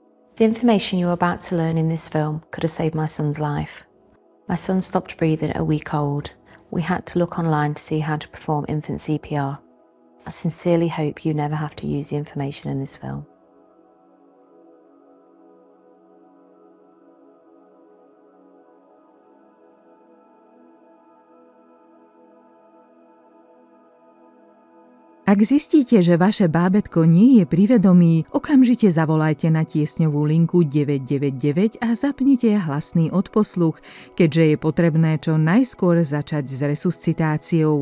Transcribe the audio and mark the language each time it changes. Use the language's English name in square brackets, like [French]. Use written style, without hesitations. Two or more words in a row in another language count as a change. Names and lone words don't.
[English] The information you are about to learn in this film could have saved my son's life. My son stopped breathing at a week old. We had to look online to see how to perform infant CPR. I sincerely hope you never have to use the information in this film. [Slovak] Ak zistíte, že vaše bábätko nie je pri vedomí, okamžite zavolajte na tiesňovú linku 999 a zapnite hlasný odposluch, keďže je potrebné čo najskôr začať s resuscitáciou.